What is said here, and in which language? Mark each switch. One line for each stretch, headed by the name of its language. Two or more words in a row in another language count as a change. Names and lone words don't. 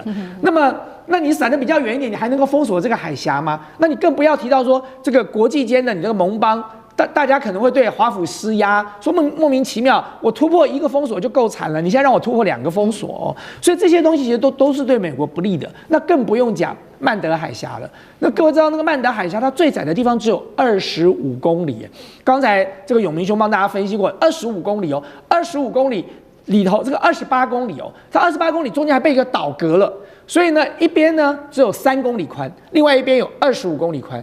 Chinese: 那你閃得比較遠一點，你還能夠封鎖這個海峽嗎？那你更不要提到說這個國際間的你這個盟邦，大家可能會對華府施壓，說莫名其妙，我突破1個封鎖就夠慘了，你現在讓我突破2個封鎖哦，所以這些東西其實都是對美國不利的。那更不用講曼德海峽了。那各位知道那個曼德海峽，它最窄的地方只有25公里。剛才這個永明兄幫大家分析過，25公里哦，25公里裡頭這個28公里哦，它28公里中間還被一個島隔了。所以呢，一邊呢只有3公里寬，另外一邊有25公里寬。